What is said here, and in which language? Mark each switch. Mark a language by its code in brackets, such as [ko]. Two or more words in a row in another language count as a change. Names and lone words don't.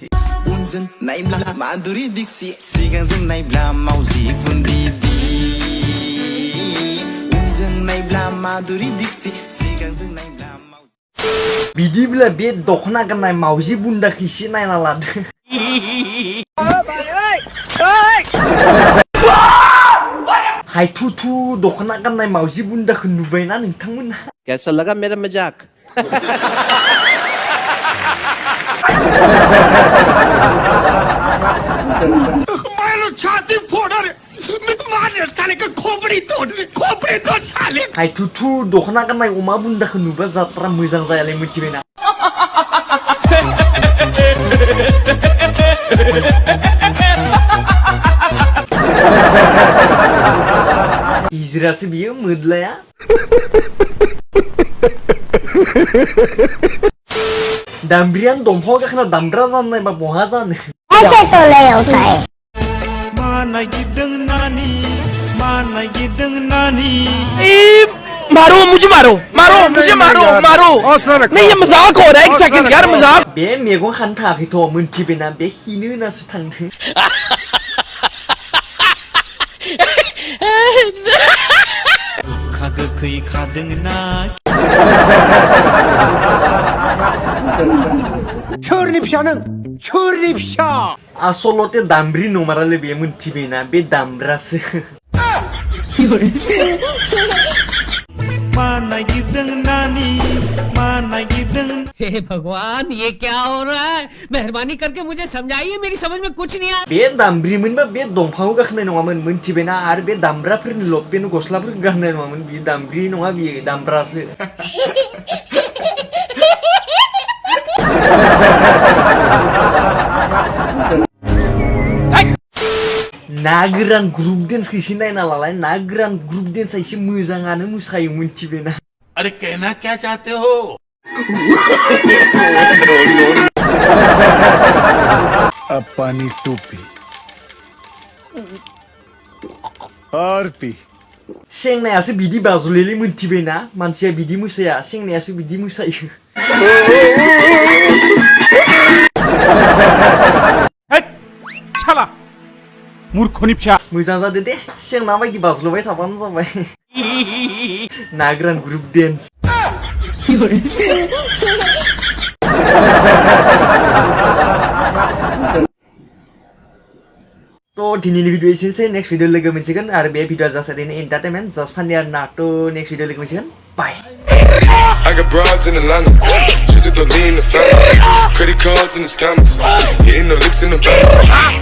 [brx] उनजों नायब्ला माधुरि दीक्षित सिगांजों नायब्ला मावजि गुन्दिदि उनजों नायब्ला माधुरि दीक्षित सिगांजों नायब्ला मावजि बिदिब्ला बे दखना गाननाय मावजि बुन्दाखौ एसे नायना लादो हाय थु दखना गाननाय मावजि बुन्दाखौ नुबायना नोंथांमोना [hi] कैसा लगा मेरा मजाक मारो छाती फोड़ रे मार साले का खोपड़ी तोड़ साले [brx] हाय थु दखना गाननाय अमा बुन्दाखौ नुबा जात्रा मोजां जायालै मिथिबायना इजरासो बियो मोदलाया दामब्रियान दंफांआव गाखोना दामग्रा जानो नायबा बहा जानो [hi] ऐसे तो नहीं होता है मारो मुझे मारो नहीं ये मजाक हो रहा है एक सेकंड यार मजाक [brx] बे मेगन खानो थाङाखैथ' मोनथिबायना बे हिनो होनासो थांदों गोखा गोखै खादों ना सोरनि फिसा नों सोरनि फिसा आसलते दामब्रि नमारालै बे मोनथिबायना बे दामब्रासो [hi] हे भगवान ये क्या हो रहा है मेहरबानी करके मुझे समझाइए मेरी समझ में कुछ नहीं आ [brx] बे दामब्रिमोनबा बे दंफांआव गाखोनाय नङामोन मोनथिबायना आरो बे दामब्राफोरनि लपेन गस्लाफोरखौ गाननाय नङामोन बे दामब्रि नङा बियो दामब्रासो ना गोरान ग्रुप डेन्सखौ एसे नायना लालाय ना गोरान ग्रुप डेन्सआ एसे मोजाङानो मोसायो मोनथिबायना [hi] अरे कहना क्या चाहते हो अब पानी तू पी और पी [brx] सेंनायासो बिदि बाजुलेलै मोनथिबायना मानसिया बिदि मोसाया सेंनायासो बिदि मोसायो छाला मूर्खनि फिसा मोजां जादो दे सेंना बायदि बाज्ल'बाय थाबानो जाबाय ना गोरान ग्रुप डेन्स तो दिनैनि भिडिअ एसेनोसै [en] next video [brx] लोगो मोनसिगोन आरो बे भिडिअआ जास्ट ओरैनो [en] entertainment just funny [brx] आरोना तो [en] next video [brx] लोगो मोनसिगोन बाय [en] I got broads in Atlanta, just to lean the family. Credit cards in the scammers, hitting the licks in the bank.